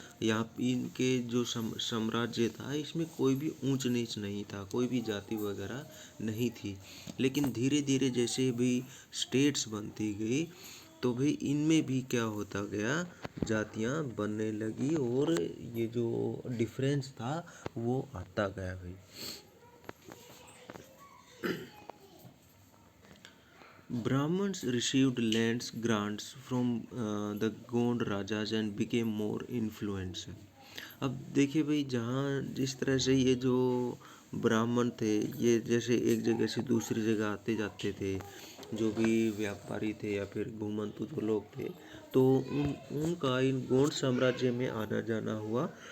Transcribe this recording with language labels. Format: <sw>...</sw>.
<hi>यहाँ इनके जो साम्राज्य था इसमें कोई भी ऊंच नीच नहीं था, कोई भी जाति वगैरह नहीं थी। लेकिन धीरे धीरे जैसे भी स्टेट्स बनती गई तो भाई इनमें भी क्या होता गया, जातियाँ बनने लगी और ये जो डिफरेंस था वो आता गया भाई।</hi> <en>Brahmins received lands grants from the Gond Rajas and became more influential।</en> <hi>अब देखिए भाई जहाँ जिस तरह से ये जो ब्राह्मण थे ये जैसे एक जगह से दूसरी जगह आते जाते थे, जो भी व्यापारी थे या फिर घुमंतु जो लोग थे, तो उनका इन गोंड साम्राज्य में आना जाना हुआ।</hi>